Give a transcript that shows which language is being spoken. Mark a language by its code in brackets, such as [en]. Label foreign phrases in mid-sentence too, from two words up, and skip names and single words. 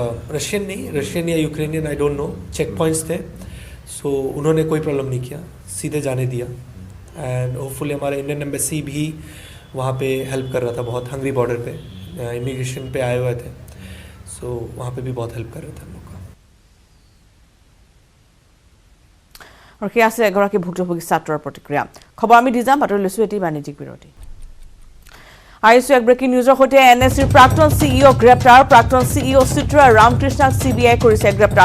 [hi] रशियन या यूक्रेनियन [en] I don't know, [hi] चेक पॉइंट्स थे. सो उन्होंने कोई प्रॉब्लम नहीं किया, सीधे जाने दिया. [en] and hopefully [hi] हमारा [en] Indian embassy [hi] भी वहाँ पे हेल्प कर रहा था बहुत. हंगरी बॉर्डर पे इमिग्रेशन पे आए हुए थे, सो वहाँ पे भी बहुत हेल्प कर रहा था हम लोग का. [as] আৰু কি আছে এগৰাকী ভুক্তভোগী ছাত্ৰৰ প্ৰতিক্ৰিয়া. খবৰ আমি দি যাম, বাতৰি লৈছোঁ এটি বাণিজ্যিক বিৰতি. আহিছোঁ এক [en] breaking newsৰ [as] সৈতে. এনএছচিৰ প্ৰাক্তন চিইঅ গ্ৰেপ্তাৰ. প্ৰাক্তন চিইঅ চিত্ৰা ৰামকৃষ্ণক চিবিআই কৰিছে গ্ৰেপ্তাৰ.